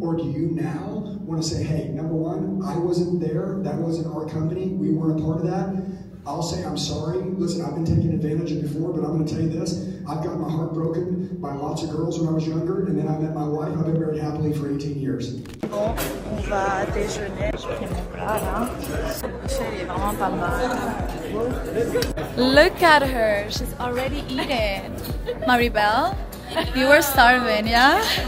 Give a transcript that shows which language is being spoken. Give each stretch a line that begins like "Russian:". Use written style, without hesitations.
English: Or do you now want to say, hey, number one, I wasn't there, that wasn't our company, we weren't a part of that. I'll say I'm sorry. Listen, I've been taken advantage of before, but I'm going to tell you this. I've got my heart broken by lots of girls when I was younger, and then I met my wife. I've been married happily for 18 years.
French: Bon, on va déjeuner. Je fais mon plat là. Michelle est vraiment pas mal.
English: Look at her, she's already eating. Maribel, you were starving, yeah?